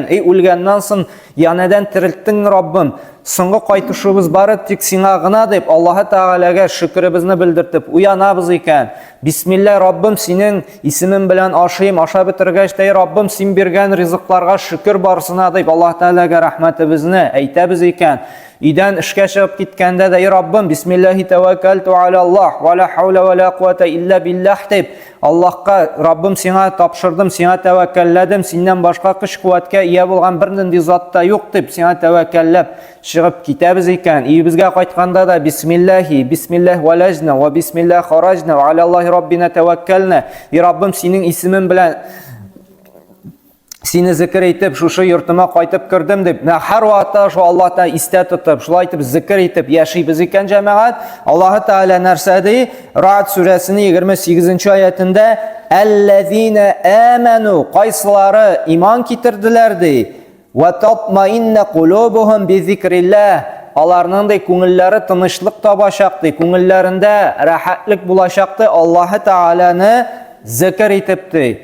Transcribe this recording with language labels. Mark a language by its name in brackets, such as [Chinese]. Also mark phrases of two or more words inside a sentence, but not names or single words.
[Tatar] Үлгәннән соң янәдән терелттең Раббым, соңгы кайтышыбыз бары тик сиңа гына дип Аллаһ Тәгаләгә шөкребезне белдертеп уянабыз икән. Бисмилла Раббым, синең исемең белән ашыйм, аша бетергәч тә Раббым, син биргән ризыкларга шөкер барсына дип Аллаһ Тәгаләгә рәхмәтебезне әйтәбез икән. Идән эшкә чыгып киткәндә дә Раббым, [Arabic] بسم الله توكلت على الله ولا حول ولا قوة إلا بالله [Tatar] дип Аллаһка, Раббым, сиңа тапшырдым, сиңа тәвәккәлләдем, синнән башка көч-куәткә ия булган бер нинди зат та юк дип сиңа тәвәккәлләп чыгып китәбез икән. [Arabic] Өебезгә кайтканда да بسم الله، بسم الله ولجنا وبسم الله خرجنا وعلى الله ربنا توكلنا. [Tatar] Раббым, синең исемең белән Сине зикр итеп, шушы йортыма кайтып кердем дип, һәр вакытта шу Аллаһтан истә тотып, шулай итеп зикр итеп яшибез икән җәмәгать, Аллаһ Тәгалә нәрсә ди? Рa'д сүрәсенең 28-нчы аятында: [Arabic] "الذين آمنوا", [Tatar] кайсылары иман китерделәр ди, [Arabic] "وتطمئن قلوبهم بذكر الله", [Tatar] аларның да күңелләре тынычлык табачак ди, күңелләрендә рәхәтлек булачак ди, Аллаһ Тәгаләне зикр итеп ди.